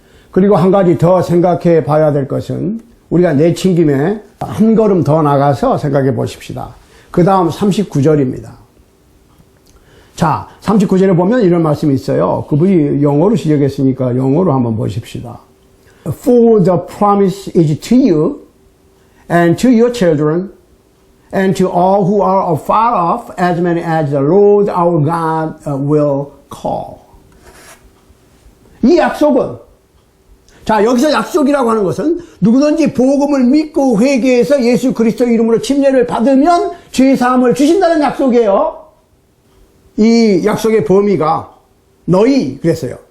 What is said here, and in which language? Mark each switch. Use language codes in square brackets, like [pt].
[ko] 그리고 한 가지 더 생각해 봐야 될 것은 우리가 내친 김에 한 걸음 더 나가서 생각해 보십시다. 그 다음 39절입니다. 자, 39절에 보면 이런 말씀이 있어요. 그분이 영어로 시작했으니까 영어로 한번 보십시다. [en] For the promise is to you and to your children and to all who are afar off, as many as the Lord our God will call. [ko] 이 약속은, 자, 여기서 약속이라고 하는 것은 누구든지 복음을 믿고 회개해서 예수 그리스도 이름으로 침례를 받으면 죄사함을 주신다는 약속이에요. 이 약속의 범위가 너희 그랬어요.